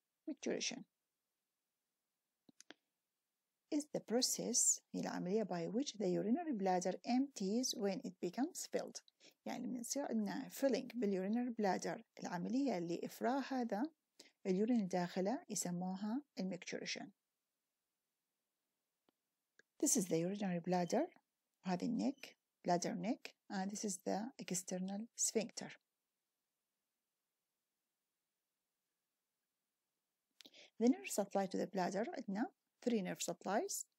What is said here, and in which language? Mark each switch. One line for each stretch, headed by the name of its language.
English: Micturition is the process،
Arabic: هي العملية
English: by which the urinary bladder empties when it becomes filled.
Arabic: يعني من يصير عندنا filling بالurinary bladder، العملية اللي إفراغ هذا اليورين الداخلة يسموها الميكتوريشن.
English: This is the urinary bladder.
Arabic: هذه النك
English: bladder neck, and this is the external sphincter. The nerve supply to the bladder
Arabic: عندنا
English: 3 nerve supplies.